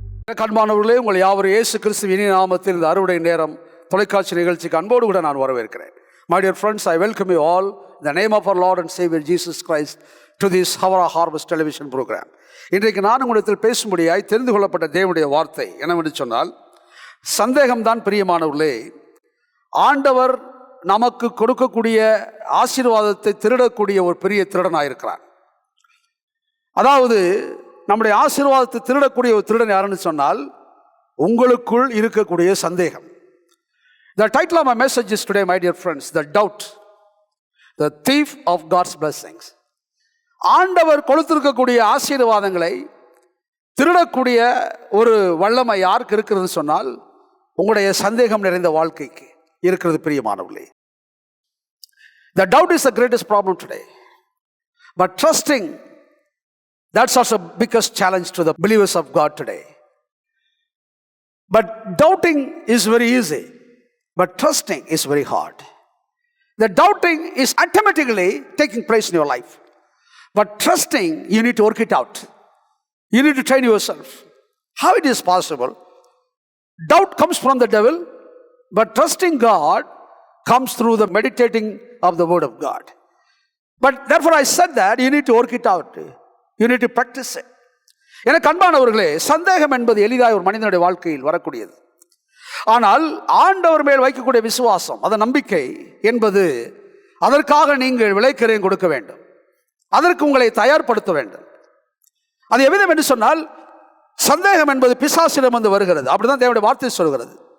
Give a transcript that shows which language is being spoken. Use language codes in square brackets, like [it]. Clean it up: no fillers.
[ta] எனக்கு அன்பானவர்களே, உங்கள் யாவரும் இயேசு கிறிஸ்துவின் இனிய நாமத்தில் இந்த அறுவடை நேரம் தொலைக்காட்சி நிகழ்ச்சிக்கு அன்போடு கூட நான் வரவேற்கிறேன். [en] My dear friends, I welcome you all in the name of our Lord and Savior Jesus Christ to this Hour of Harvest television program. [ta] இன்றைக்கு நான் உங்களிடத்தில் பேசும்படியாய் தெரிந்து கொள்ளப்பட்ட தேவனுடைய வார்த்தை என்னவென்று சொன்னால், சந்தேகம்தான் பிரியமானவர்களே, ஆண்டவர் நமக்கு கொடுக்கக்கூடிய ஆசீர்வாதத்தை திருடக்கூடிய ஒரு பெரிய திருடனாயிருக்கிறார். அதாவது நம்முடைய ஆசீர்வாதத்தை திருடக்கூடிய ஒரு திருடன் யாருன்னு சொன்னால், உங்களுக்குள் இருக்கக்கூடிய சந்தேகம். [en] The title of my message is today, my dear friends, the doubt, the thief of God's blessings. [ta] ஆண்டவர் கொடுத்திருக்கக்கூடிய ஆசீர்வாதங்களை திருடக்கூடிய ஒரு வல்லமை யாருக்கு இருக்கிறது சொன்னால், உங்களுடைய சந்தேகம் நிறைந்த வாழ்க்கைக்கு இருக்கிறது பிரியமானவர்களே. [en] The doubt is the greatest problem today. But trusting, that's also the biggest challenge to the believers of God today. But doubting is very easy, but trusting is very hard. The doubting is automatically taking place in your life. But trusting, you need to work it out. You need to train yourself. How it is possible? Doubt comes from the devil, but trusting God comes through the meditating of the word of God. But therefore I said that you need to work it out. You need to practice it. [ta] எனக்கு அன்பானவர்களே, சந்தேகம் என்பது எளிதாக ஒரு மனிதனுடைய வாழ்க்கையில் வரக்கூடியது. ஆனால் ஆண்டவர் மேல் வைக்கக்கூடிய விசுவாசம், அது நம்பிக்கை என்பது, அதற்காக நீங்கள் விலைக்கரையும் கொடுக்க வேண்டும். அதற்கு உங்களை தயார்படுத்த வேண்டும். அது எவ்விதம் என்று சொன்னால், சந்தேகம் என்பது பிசாசிடம் வந்து வருகிறது, அப்படிதான் தேவனுடைய வார்த்தை சொல்கிறது.